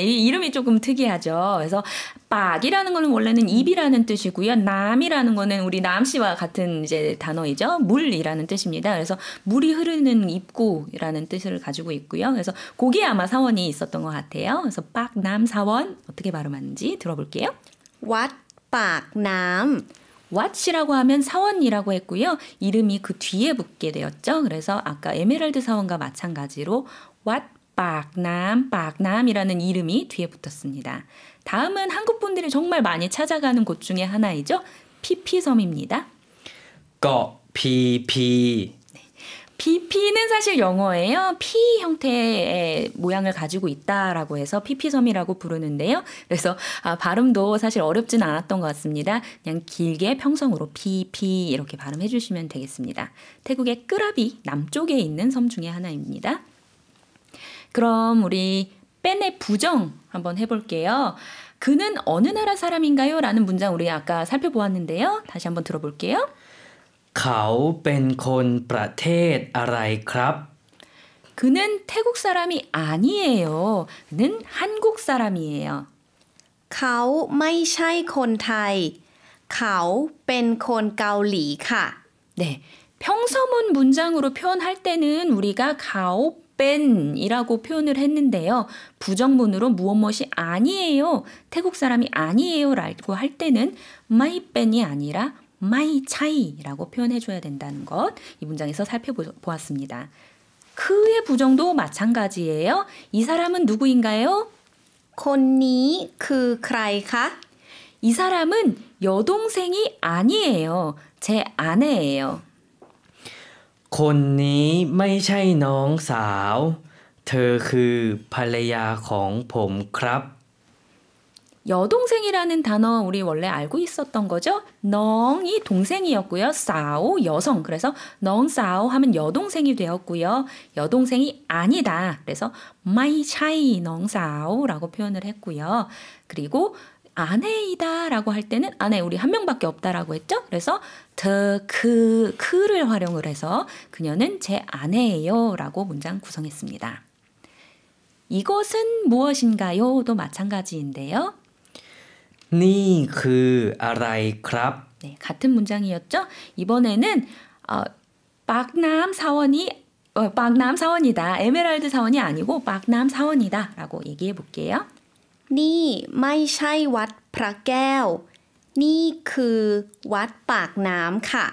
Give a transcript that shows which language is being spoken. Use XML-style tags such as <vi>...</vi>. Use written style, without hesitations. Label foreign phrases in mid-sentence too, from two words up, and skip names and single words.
<ko>이 이름이 조금 특이하죠. 그래서 빡이라는 거는 원래는 입이라는 뜻이고요. 남이라는 거는 우리 남씨와 같은 이제 단어이죠. 물이라는 뜻입니다. 그래서 물이 흐르는 입구라는 뜻을 가지고 있고요. 그래서 거기에 아마 사원이 있었던 것 같아요. 그래서 빡남사원 어떻게 발음하는지 들어볼게요. วัดปากน้ำ 왓이라고 하면 사원이라고 했고요. 이름이 그 뒤에 붙게 되었죠. 그래서 아까 에메랄드 사원과 마찬가지로 왓 빡남이라는 이름이 뒤에 붙었습니다. 다음은 한국 분들이 정말 많이 찾아가는 곳 중에 하나이죠. 피피섬입니다. เกาะพีพี BP는 사실 영어예요. P 형태의 모양을 가지고 있다라고 해서 PP섬이라고 부르는데요. 그래서 발음도 사실 어렵진 않았던 것 같습니다. 그냥 길게 평성으로 PP 이렇게 발음해 주시면 되겠습니다. 태국의 끄라비 남쪽에 있는 섬 중에 하나입니다. 그럼 우리 뺀의 부정 한번 해볼게요. 그는 어느 나라 사람인가요? 라는 문장 우리 아까 살펴보았는데요. 다시 한번 들어볼게요.</ko> <th>เขาเป็นคนประเทศอะไรครับ</th> <ko>그는 태국 사람이 아니에요. 그는 한국 사람이에요.</ko> <th>เขาไม่ใช่คนไทย เขาเป็นคนเกาหลีค่ะ</th> <ko>네, 평서문 문장으로 표현할 때는 우리가 가오뺀이라고 표현을 했는데요. 부정문으로 무엇이 아니에요. 태국 사람이 아니에요 라고 할 때는 마이뺀이 아니라 마이 차이라고 표현해줘야 된다는 것. 이 문장에서 살펴보았습니다. 그의 부정도 마찬가지예요. 이 사람은 누구인가요?</ko> <th>คนนี้คือใครคะ</th> <ko>이 사람은 여동생이 아니에요. 제 아내예요.</ko> <th>คนนี้ไม่ใช่น้องสาว เธอคือภรรยาของผมครับ</th> <ko>여동생이라는 단어 우리 원래 알고 있었던 거죠? 넝이 동생이었고요. 싸오 여성. 그래서 넝싸오 하면 여동생이 되었고요. 여동생이 아니다. 그래서 마이 차이 넝싸오라고 표현을 했고요. 그리고 아내이다 라고 할 때는 아내 우리 한 명밖에 없다라고 했죠? 그래서 그를 활용을 해서 그녀는 제 아내예요 라고 문장 구성했습니다. 이것은 무엇인가요? 도 마찬가지인데요.</ko> <th>นี่คืออะไรครับ</th> <ko>네, 같은 문장이었죠? 이번에는 박남 사원이 박남 사원이다. 에메랄드 사원이 아니고 박남 사원이다 라고 얘기해 볼게요.</ko> <th>นี่ไม่ใช่วัดพระแก้ว นี่คือวัดปากน้ำค่ะ</th>